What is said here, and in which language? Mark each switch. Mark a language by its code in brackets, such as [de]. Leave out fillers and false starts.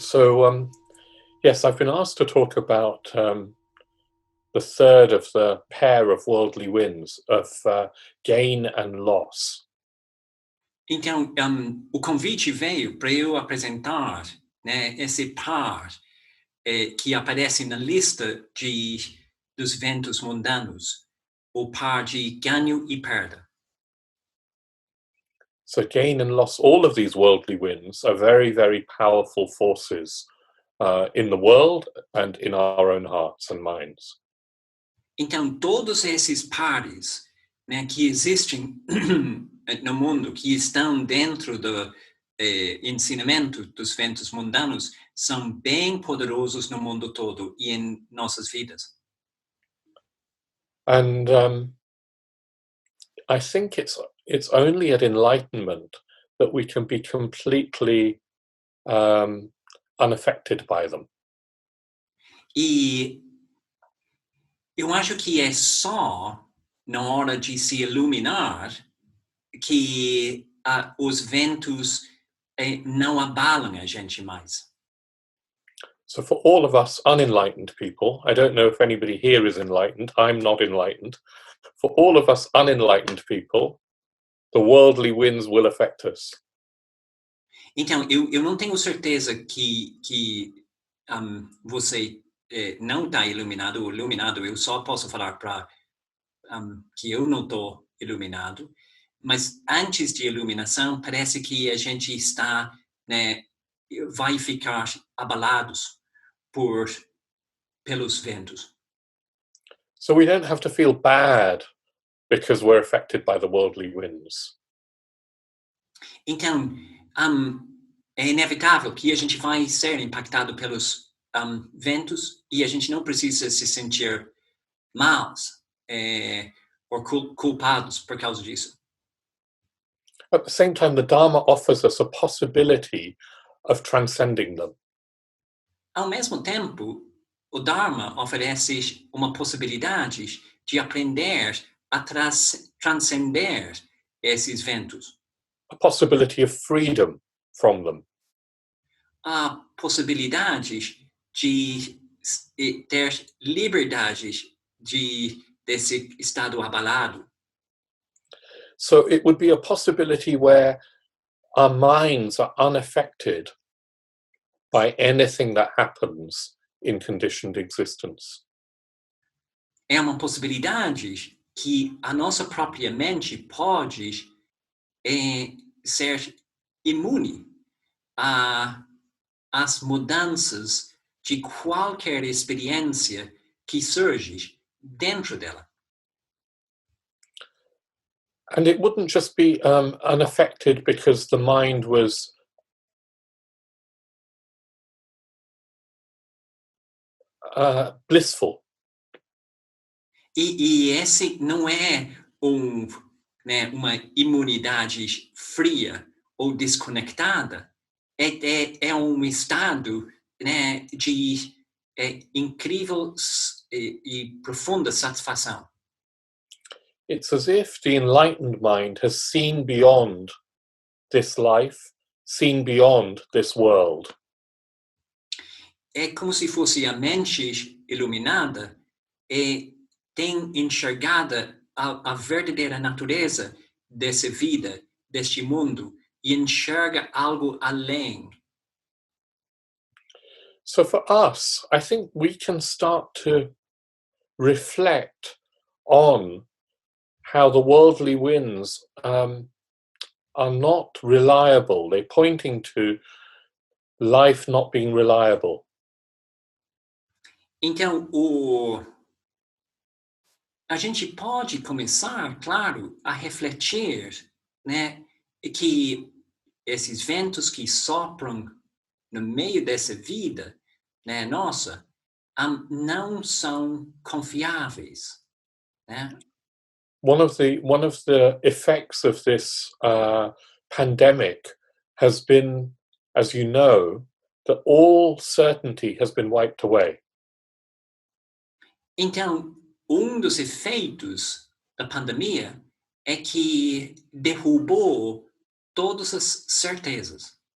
[en] So, yes, I've been asked to talk about the third of the pair of worldly winds, of gain and loss. [pt] Então, o convite veio para eu apresentar, né, esse par que aparece na lista dos ventos mundanos, o par de ganho e perda. [en] So gain and loss, all of these worldly winds are very, very powerful forces in the world and in our own hearts and minds. [pt] Então, todos esses pares, né, que existem no mundo, que estão dentro do ensinamento dos ventos mundanos, são bem poderosos no mundo todo e em nossas vidas. [en] And I think it's only at enlightenment that we can be completely unaffected by them. [pt] E eu acho que é só na hora de se iluminar que os ventos não abalam a gente mais. [en] So for all of us unenlightened people, I don't know if anybody here is enlightened, I'm not enlightened. For all of us unenlightened people, the worldly winds will affect us. [pt] Então, eu não tenho certeza que você não está iluminado ou iluminado. Eu só posso falar para que eu não estou iluminado. Mas antes de iluminação, parece que a gente está, né, vai ficar abalados pelos ventos. [en] So we don't have to feel bad because we're affected by the worldly winds. [pt] Então, é inevitável que a gente vai ser impactado pelos ventos e a gente não precisa se sentir maus ou culpados por causa disso. [en] At the same time, the Dharma offers us a possibility of transcending them. [pt] Ao mesmo tempo, o Dharma oferece uma possibilidade de aprender a transcender esses ventos. [en] A possibility of freedom from them. [pt] Há possibilidades de ter liberdade desse estado abalado. [en] So it would be a possibility where our minds are unaffected by anything that happens in conditioned existence. [pt] É uma possibilidade que a nossa própria mente pode ser imune às mudanças de qualquer experiência que surge dentro dela. [en] And it wouldn't just be unaffected because the mind was blissful. [pt] E esse não é uma imunidade fria ou desconectada. É um estado, né, de incrível e profunda satisfação. [en] It's as if the enlightened mind has seen beyond this life, seen beyond this world. [pt] É como se fosse a mente iluminada e tem enxergada a verdadeira natureza dessa vida, deste mundo, e enxerga algo além. [en] So for us, I think we can start to reflect on how the worldly winds are not reliable. They're pointing to life not being reliable. [pt] Então, a gente pode começar, claro, a refletir, né, que esses ventos que sopram no meio dessa vida, né, nossa, não são confiáveis, né? [en] One of the effects of this pandemic has been, as you know, that all certainty has been wiped away. [pt] Então, dos efeitos da pandemia é que derrubou todas as certezas.